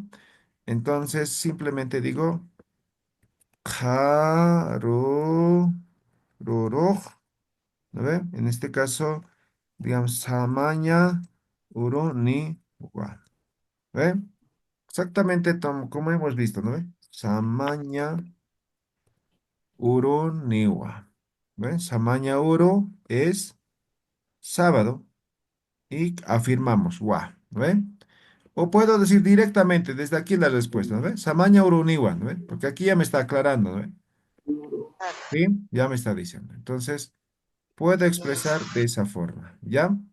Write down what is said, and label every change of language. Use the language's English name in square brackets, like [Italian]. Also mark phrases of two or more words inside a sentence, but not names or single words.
[Spanish] Entonces simplemente digo Karururoj, ¿no ve? En este caso, digamos, [Aymara] Samanya Uruniwa. [Spanish] ¿Ve? Exactamente como hemos visto, ¿no ve? [Aymara] Samanya Uruniwa. ¿Ve? Samanya Uru [Spanish] es sábado y afirmamos, wa, ¿no ve? O puedo decir directamente desde aquí la respuesta, ¿no ve? [Aymara] Samanya Uruniwa, [Spanish] ¿no ve? Porque aquí ya me está aclarando, ¿no ve? Sí, ya me está diciendo. Entonces, puedo expresar de esa forma, ¿ya?